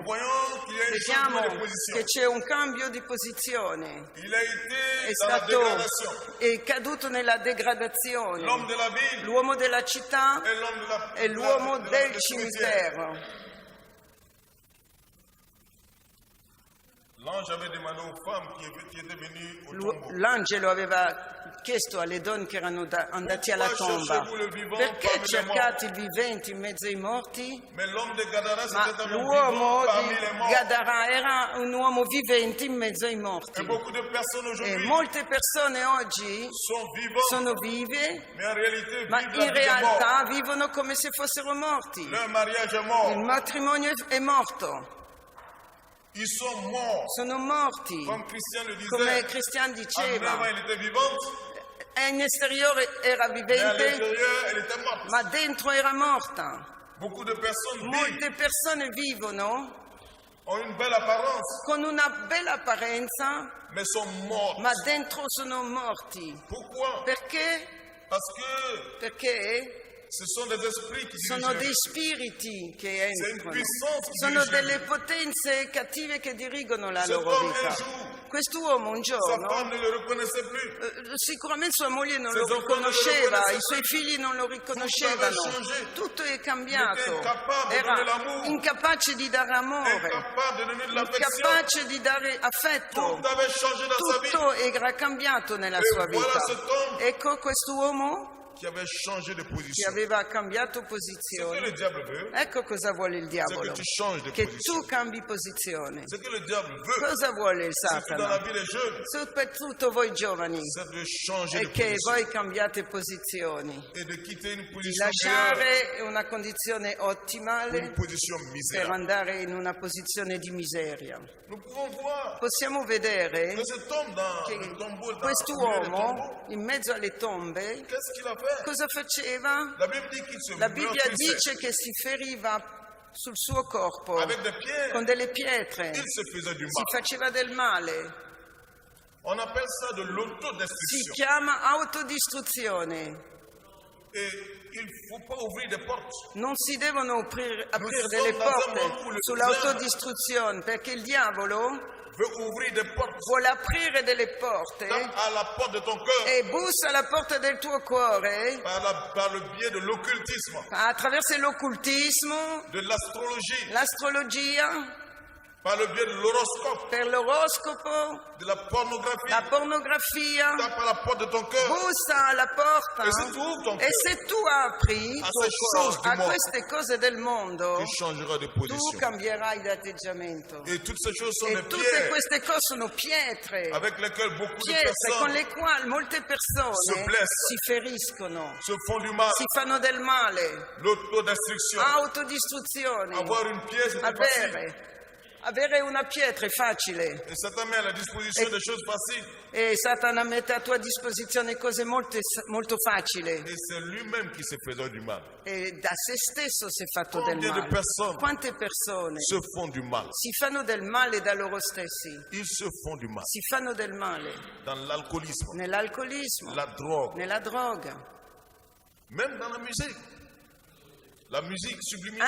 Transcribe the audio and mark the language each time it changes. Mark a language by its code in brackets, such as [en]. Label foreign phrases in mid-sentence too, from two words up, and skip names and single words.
[it] Vediamo che c'è un cambio di posizione. È caduto nella degradazione. L'uomo della città e l'uomo del cimitero. [fr] L'ange avait demandé aux femmes qui étaient venues au tombeau. [it] L'angelo aveva chiesto alle donne che erano andati alla tomba: perché cercate i viventi in mezzo ai morti? [fr] Mais l'homme de Gadara, [it] Ma [fr] c'était un homme [it] l'uomo [fr] vivant parmi [it] di [fr] les morts. [it] Gadara era un uomo vivente in mezzo ai morti. [fr] Et beaucoup de personnes [it] E [fr] aujourd'hui [it] molte persone oggi [fr] sont vivantes, [it] sono vive, [fr] mais en réalité [it] ma [fr] vivent [it] in [fr] la vie des morts. [it] realtà vivono come se fossero morti. [fr] Leur mariage est [it] Il [fr] mort. [it] matrimonio è morto, [fr] Ils sont morts. [it] sono morti. [fr] Comme Christian le [it] Come [fr] disait, [it] Cristian [fr] en avant [it] diceva, [fr] elle était vivante, [it] e in esteriore era [fr] mais à [it] vivente, [fr] l'intérieur elle était morte. [it] ma dentro era morta. [fr] Beaucoup de personnes vivent, [it] Molte persone vivono [fr] ont une belle apparence, [it] con una bella apparenza, [fr] mais sont mortes. [it] ma dentro sono morti. [fr] Pourquoi? [it] Perché? [fr] Parce que [it] Perché [fr] ce sont des esprits qui [it] sono dei [fr] dirigent. [it] spiriti che [fr] C'est une [it] entrano, [fr] puissance qui [it] sono [fr] dirige. [it] delle potenze cattive che dirigono la [fr] Cet [it] loro [fr] homme un [it] vita. [fr] jour, [it] Quest'uomo un [fr] sa [it] giorno, [fr] femme ne le reconnaissait plus. [it] sicuramente sua moglie non [fr] Ses [it] lo enfants non lo riconosceva, riconoscevano. i suoi figli non lo riconoscevano, Tutto aveva changé. tutto è cambiato, [fr] Il était incapable de [it] era [fr] donner l'amour. [it] incapace di dare amore, [fr] Incapable de donner de l'affection. [it] incapace di dare affetto, [fr] Tout avait changé dans sa vie. [it] tutto era cambiato nella E sua [fr] voilà [it] vita. [fr] cet homme [it] Ecco quest'uomo [fr] qui avait changé de [it] che [fr] position. [it] aveva cambiato [fr] Ce que [it] posizione. [fr] le diable veut, [it] Ecco cosa vuole il [fr] c'est que [it] diavolo, [fr] tu changes de [it] che [fr] position. [it] tu cambi posizione. [fr] Ce que le diable veut, [it] Cosa vuole il [fr] surtout dans la [it] Satana? [fr] vie des jeunes, [it] Soprattutto voi giovani, [fr] c'est de changer de [it] è che [fr] position [it] voi cambiate posizioni, [fr] et de quitter une [it] di [fr] position meilleure [it] lasciare una condizione [fr] pour une [it] ottimale [fr] position [it] per [fr] misérable. [it] andare in una posizione di miseria. [fr] Nous pouvons voir [it] Possiamo vedere [fr] que cet homme dans [it] che [fr] le tombeau, dans le milieu des [it] quest'uomo, [fr] tombeaux, [it] in mezzo alle tombe, [fr] qu'est-ce qu'il a fait? [it] cosa faceva? [fr] La Bible dit qu'il se [it] La Bibbia [fr] meurtrissait [it] dice che si feriva sul suo corpo [fr] avec des pierres. [it] con delle pietre, [fr] Il se faisait du [it] si [fr] mal. [it] faceva del male. [fr] On appelle ça de [it] Si [fr] l'autodestruction. [it] chiama autodistruzione. [fr] Et il ne faut pas ouvrir des portes. [it] Non si devono aprire delle [fr] sommes dans un [it] porte [fr] mondo où le [it] sull'autodistruzione, perché il diavolo [fr] Veut ouvrir des portes. [it] vuole aprire delle porte [fr] Tape à la porte de ton cœur [it] e bussa alla porta del tuo cuore [fr] par le biais de l'occultisme, [it] attraverso l'occultismo, [fr] de l'astrologie, [it] l'astrologia, [fr] par le biais de l'horoscope, [it] per l'oroscopo, [fr] de la pornographie. [it] la pornografia. [fr] Tape à la porte de ton cœur. [it] Bussa alla porta [fr] E se tu ouvres ton [it] e [fr] cœur [it] se tu apri a tuo [fr] ces choses [it] cuore [fr] du [it] a [fr] monde, [it] queste cose del mondo, [fr] Tu changeras de [it] tu [fr] position. [it] cambierai d'atteggiamento. [fr] Et toutes ces choses sont [it] E [fr] des [it] tutte [fr] pierres [it] queste cose sono pietre, [fr] avec lesquelles beaucoup de [it] pietre con [fr] personnes [it] le quali molte [fr] se [it] persone [fr] blessent. [it] si feriscono, [fr] se font du mal. [it] si fanno del male, [fr] L'autodestruction. [it] autodistruzione. [fr] Avoir une pièce, c'est facile. [it] Avere una pietra è facile [fr] Et Satan met à la disposition des choses faciles. [it] e Satana mette a tua disposizione cose molto facili [fr] Et c'est lui-même qui se faisait du mal. [it] e da se stesso si è fatto del [fr] Combien de [it] male. [fr] personnes [it] Quante persone [fr] Se font du mal. [it] si fanno del male da loro stessi, [fr] Ils se font du mal. [it] si fanno del male [fr] Dans l'alcoolisme, [it] nell'alcolismo, [fr] la drogue, [it] nella droga, [fr] même dans la musique. La musique subliminale.